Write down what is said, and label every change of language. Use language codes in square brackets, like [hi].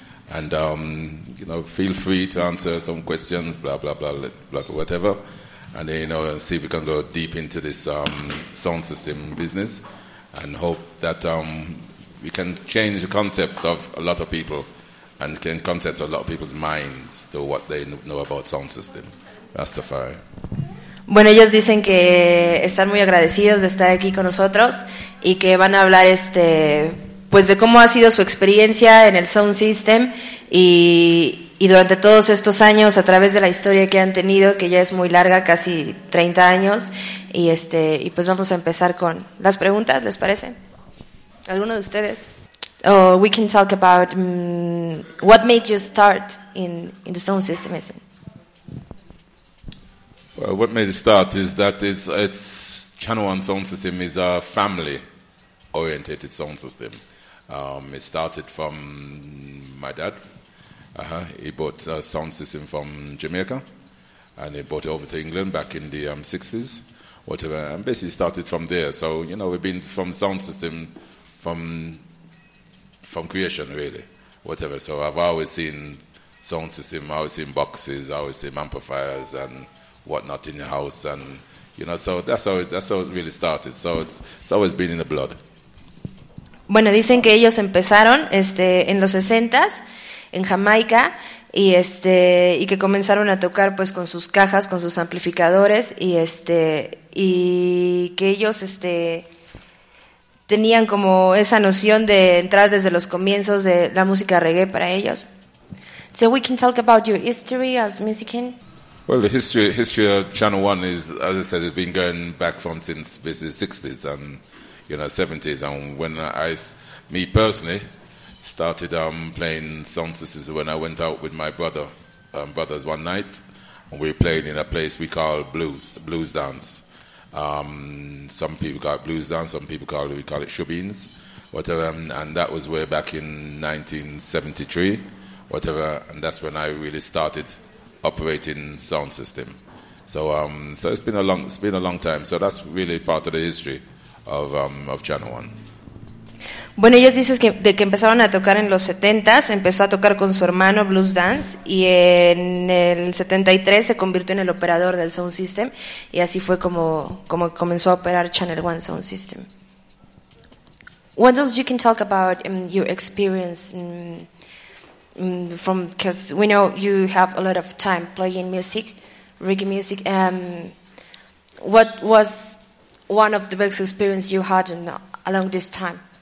[en] And, you know, feel free to answer some questions, blah, blah, blah, blah, blah, whatever. And then, you know, see if we can go deep into this sound system business, and hope that we can change the concept of a lot of people and can concept a lot of people's minds to what they know about sound system. Rastafari. [es] Bueno, ellos dicen que están muy agradecidos de estar aquí con nosotros y que van a hablar pues de cómo ha sido su experiencia en el sound system y durante todos estos años a través de la historia que han tenido, que ya es muy larga, casi 30 años, y pues vamos a empezar con las preguntas, ¿les parece? ¿Alguno de ustedes? [en] Oh, we can talk about what made you start in the sound system. Well, what made it start is that it's Channel One sound system is a family oriented sound system. It started from my dad. He bought a sound system from Jamaica, and he brought it over to England back in the 60s, whatever, and basically started from there. So, you know, we've been from sound system from creation, really, whatever. So I've always seen sound system, I've always seen boxes, I've always seen amplifiers and whatnot in the house, and, you know, so that's how it really started. So it's always been in the blood. [es] Bueno, dicen que ellos empezaron en los 60s en Jamaica y que comenzaron a tocar pues con sus cajas, con sus amplificadores y que ellos tenían como esa noción de entrar desde los comienzos de la música reggae para ellos. [en] So we can talk about your history as musician. Well, the history of Channel One is, as I said, it's been going back from since basically the 60s and, you know, 70s, and when me personally started playing sound systems when I went out with my brothers one night, and we were playing in a place we call Blues Dance. Some people call it Blues Dance, some people call it Shubins, whatever, and that was way back in 1973, whatever, and that's when I really started operating sound system. So it's been a long time, so that's really part of the history of Channel One. [es] Bueno, ellos dicen que empezaron a tocar en los 70s, empezó a tocar con su hermano Blues Dance, y en el 73 se convirtió en el operador del Sound System, y así fue como comenzó a operar Channel One Sound System. [en] What else you can talk about your experience from, because we know you have a lot of time playing music, reggae music. What was one of the best experiences you had along this time?